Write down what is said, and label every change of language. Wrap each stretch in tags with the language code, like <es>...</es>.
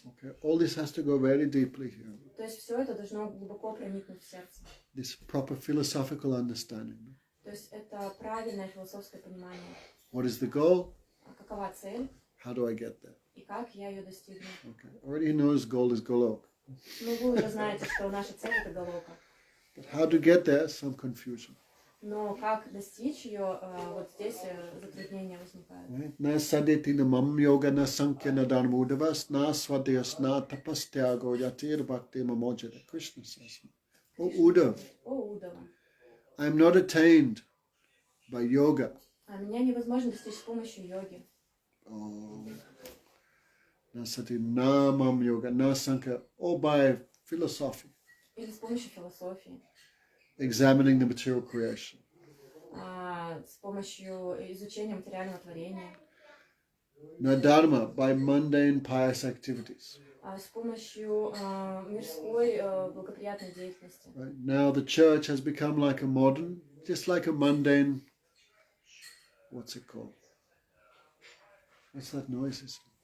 <en>Okay, all this has to go very deeply here.</en> <ru>То есть все это должно глубоко проникнуть в сердце.</ru> <en>This proper philosophical understanding.</en> <ru>То есть это правильное философское понимание.</ru> <en>What is the goal?</en> <ru>Какова цель?</ru> <en>How do I get there?</en> <ru>И как я ее достигну?</ru> <en>Okay, already he knows goal is golok.</en> <ru>Ну, вы уже знаете, что наша цель это галока.</ru> <en>But how to get there? Some confusion.</en> <ru>Но как достичь ее, вот здесь затруднения возникают.</ru> <sa>Na sadeti na mam yoga na sankhya na dharmudavas na swadhyas na tapastyago yatir bhakti mamojada.</sa> <en>Krishna says, O Uddhav, I am not attained by yoga.</en> <ru>А меня невозможно достичь с помощью йоги.</ru> <sa>Na sati na mam yoga na sankhya,</sa> <en>or by philosophy.</en> <ru>Или с помощью философии.</ru> <en>Examining the material creation.</en> <ru>С помощью изучения материального творения.</ru> <en>Na dharma, by mundane pious activities.</en> <ru>С помощью мирской благоприятной деятельности.</ru> <en>Right? Now the church has become like a modern, just like a mundane, what's it called? What's that noise?</en>